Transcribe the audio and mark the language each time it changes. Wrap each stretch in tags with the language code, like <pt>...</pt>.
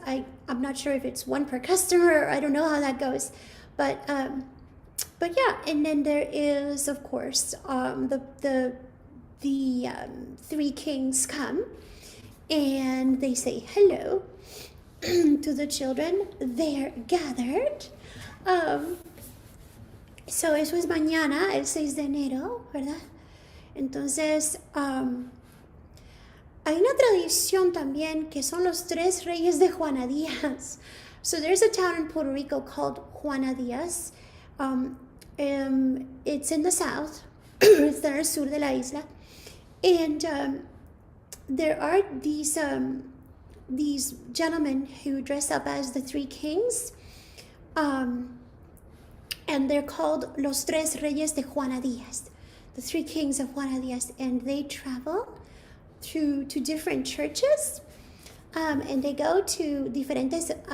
<en>I'm not sure if it's one per customer. I don't know how that goes, but yeah. And then there is, of course, the three kings come, and they say hello to the children. They're gathered.</en> <es>So eso es mañana, el 6 de enero, ¿verdad? Entonces, hay una tradición también que son los tres reyes de Juana Díaz.</es> <en>So there's a town in Puerto Rico called Juana Díaz. It's in the south. It's</en> <es>en el sur de la isla.</es> <en>And there are these gentlemen who dress up as the three kings, and they're called los tres reyes de Juana Díaz, the three kings of Juana Díaz, and they travel to different churches, and they go to diferentes</en>